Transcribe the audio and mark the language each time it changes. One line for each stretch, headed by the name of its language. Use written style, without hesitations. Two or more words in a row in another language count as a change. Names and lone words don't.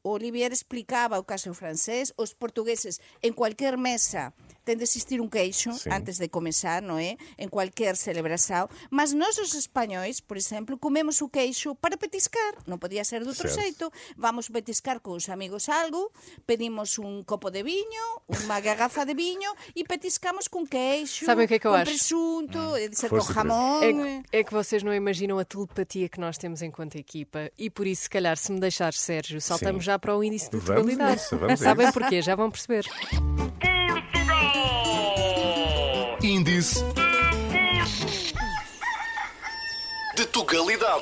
Galician: O Olivier explicaba o caso francés, os portugueses en cualquier mesa ten de existir un queixo antes de comezar, non é? En cualquier celebración, mas nós os españois, por exemplo, comemos o queixo para petiscar, non podía ser de outro xeito. Vamos petiscar con os amigos algo, pedimos un copo de viño, unha garrafa de viño e petiscamos com queixo,
Portuguese: Sabe o que é que eu com acho?
Galician: presunto, com jamón.
Portuguese: É que vocês não imaginam a telepatia que nós temos enquanto equipa e por isso, se calhar, se me deixares, Sérgio, saltamos já para o índice de totalidade. Sabem porquê? Já vão perceber. Índice de Tugalidade.